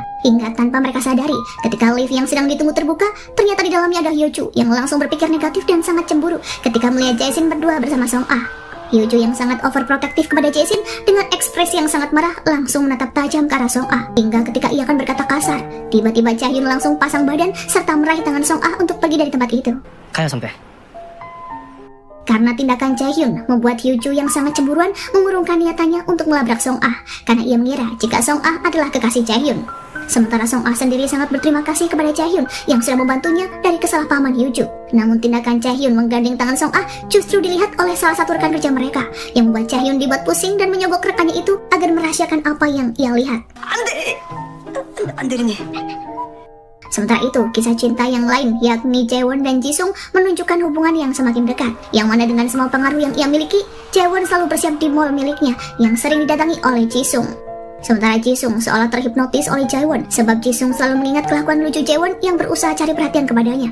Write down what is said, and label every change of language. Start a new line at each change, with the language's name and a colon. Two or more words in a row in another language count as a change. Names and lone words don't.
Indonesian: Hingga tanpa mereka sadari, ketika lift yang sedang ditunggu terbuka, ternyata di dalamnya ada Hyo-joo yang langsung berpikir negatif dan sangat cemburu ketika melihat Jae-shin berdua bersama Song Ah. Hyo-joo yang sangat overprotektif kepada Jae-shin dengan ekspresi yang sangat marah langsung menatap tajam ke arah Song Ah. Hingga ketika ia akan berkata kasar, tiba-tiba Chaehyun langsung pasang badan serta meraih tangan Song Ah untuk pergi dari tempat itu.
Korean: 가요 선배.
Indonesian: Karena tindakan Chaehyun membuat Hyo-joo yang sangat cemburuan mengurungkan niatannya untuk melabrak Song Ah karena ia mengira jika Song Ah adalah kekasih Chaehyun. Sementara Song Ah sendiri sangat berterima kasih kepada Chaehyun yang sudah membantunya dari kesalahpahaman Hyo-joo. Namun tindakan Chaehyun menggandeng tangan Song Ah justru dilihat oleh salah satu rekan kerja mereka yang membuat Chaehyun dibuat pusing dan menyogok rekannya itu agar merahasiakan apa yang ia lihat.
Korean: 안 되리니.
Indonesian: Sementara itu, kisah cinta yang lain yakni Jaewon dan Jisung menunjukkan hubungan yang semakin dekat, yang mana dengan semua pengaruh yang ia miliki, Jaewon selalu bersiap di mall miliknya yang sering didatangi oleh Jisung. Sementara Jisung seolah terhipnotis oleh Jaewon sebab Jisung selalu mengingat kelakuan lucu Jaewon yang berusaha cari perhatian kepadanya.